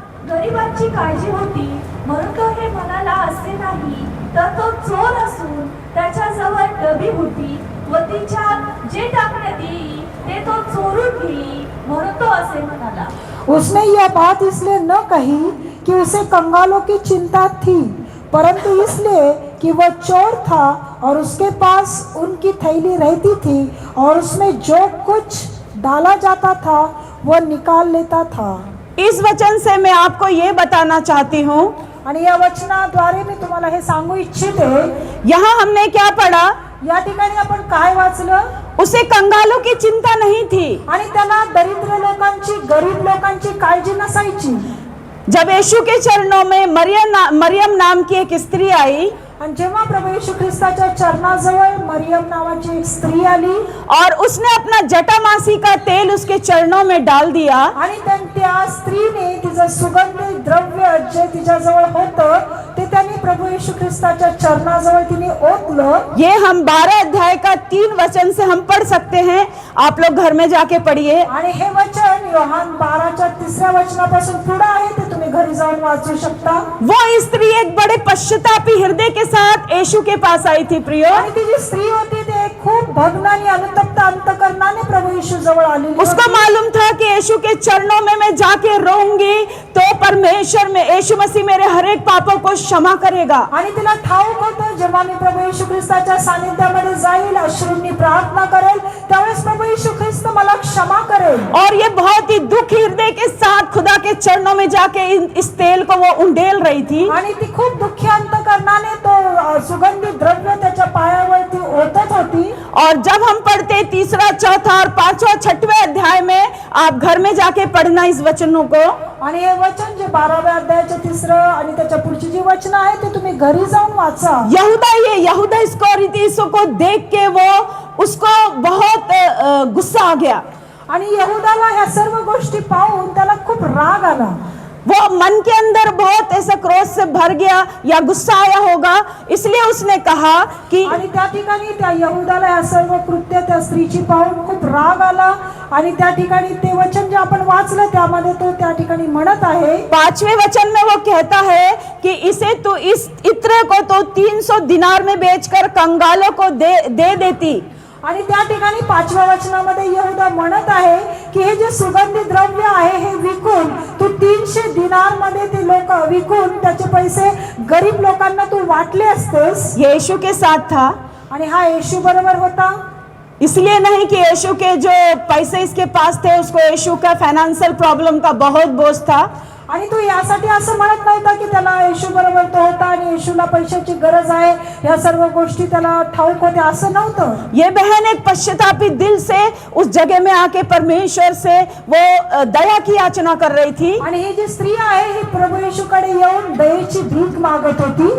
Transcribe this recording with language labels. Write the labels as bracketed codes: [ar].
[mr] गरिबांची काळजी होती म्हणून तो हे म्हणाला असे नाही, तर तो चोर असून त्याच्याजवळ डबी होती व तिच्यात जे टाकण्यात येई ते तो चोरून घेई म्हणून तो असे म्हणाला। [hi] उसने यह बात इसलिए न कही कि उसे कंगालों की चिंता थी, परंतु इसलिए कि वह चोर था और उसके पास उनकी थैली रहती थी और उसमें जो कुछ डाला जाता था वह निकाल लेता था। इस वचन से मैं आपको ये बताना चाहती हूँ, [mr] आणि या वचनाद्वारे मी तुम्हाला हे सांगू इच्छिते, [hi] यहाँ हमने क्या पढ़ा? [mr] या ठिकाणी आपण काय वाचलं? [hi] उसे कंगालों की चिंता नहीं थी। [mr] आणि त्याला दरिद्र लोकांची, गरीब लोकांची काळजी नसायची। [hi] जब यीशु के चरणों में मरियम नाम की एक स्त्री आई [mr] आणि जेव्हा प्रभू येशू ख्रिस्ताच्या चरणाजवळ मरियम नावाची एक स्त्री आली [hi] और उसने अपना जटामासी का तेल उसके चरणों में डाल दिया, [mr] आणि त्या स्त्रीने तिचं सुगंधी द्रव्य जे तिच्याजवळ होतं ते त्यांनी प्रभू येशू ख्रिस्ताच्या चरणाजवळ तिने ओतलं। [hi] ये हम 12 अध्याय का 3 वचन से हम पढ़ सकते हैं। आप लोग घर में जाके पढ़िए। [mr] आणि हे वचन योहान 12च्या 3ऱ्या वचनापासून पुढे आहे, ते तुम्ही घरी जाऊन वाचू शकता। [hi] वो स्त्री एक बड़े पश्चातापी हृदय के साथ यीशु के पास आई थी प्रियो। [mr] आणि ती जी स्त्री होती ते खूप भग्न आणि अनुतप्त अंतकरणाने प्रभू येशू जवळ आलेली [hi] उसको [mr] होती। [hi] मालूम था कि यीशु के चरणों में मैं जाके रोऊंगी तो परमेश्वर में यीशु मसीह मेरे हर एक पापों को क्षमा करेगा। [mr] आणि तिला ठाऊक होतं जेव्हा मी प्रभू येशू ख्रिस्ताच्या सानिध्यामध्ये जाईल, अश्रूंनी प्रार्थना करेल, त्यावेळेस प्रभू येशू ख्रिस्त मला क्षमा करेल। [hi] और ये बहुत ही दुखी हृदय के साथ खुदा के चरणों में जाके इस तेल को वो उंडेल रही थी। [mr] आणि ती खूप दुःखी अंतकरणाने तो सुगंधी द्रव्य त्याच्या पायावरती ओतत होती। [hi] और जब हम पढ़ते 3रा, 4था और 5वां, 6वें अध्याय में, आप घर में जाके पढ़ना इस वचनों को। [mr] आणि हे वचन जे 12व्या अध्यायाचे 3रं आणि त्याच्या पुढची जी वचन आहे ते तुम्ही घरी जाऊन वाचा। [hi] यहूदा इस्करियोती को देख के वो उसको बहुत गुस्सा आ गया। [mr] आणि यहूदाला ह्या सर्व गोष्टी पाहून त्याला खूप राग आला। [hi] वो मन के अंदर बहुत ऐसा क्रोध से भर गया या गुस्सा आया होगा, इसलिए उसने कहा कि [mr] आणि त्या ठिकाणी त्या यहूदाला ह्या सर्व कृत्य त्या स्त्रीची पाहून खूप राग आला। आणि त्या ठिकाणी ते वचन जे आपण वाचलं त्यामध्ये तो त्या ठिकाणी म्हणत आहे, [hi] 5वें वचन में वो कहता है कि इसे तू इस इत्र को तो 300 दिनार में बेचकर कंगालों को दे देती। [mr] आणि त्या ठिकाणी 5व्या वचनामध्ये यहूदा म्हणत आहे की हे जे सुगंधी द्रव्य आहे हे विकून तू 300 दिनार मध्ये ते लोक विकून त्याचे पैसे गरीब लोकांना तू वाटले असतेस। [hi] ये यीशु के साथ था, [mr] आणि हा येशू बरोबर होता। [hi] इसलिए नहीं कि यीशु के जो पैसे इसके पास थे उसको यीशु का फाइनेंशियल प्रॉब्लम का बहुत बोझ था। [mr] आणि तो यासाठी असं म्हणत नव्हता की त्याला येशू बरोबर तो होता आणि येशूला पैशाची गरज आहे, या सर्व गोष्टी त्याला ठाऊक होत्या, असं नव्हतं। [hi] ये बहन एक पश्चातापी दिल से उस जगह में आके परमेश्वर से वो दया की याचना कर रही थी। [mr] आणि ही जी स्त्री आहे ही प्रभू येशूकडे येऊन दयेची भीक मागत होती।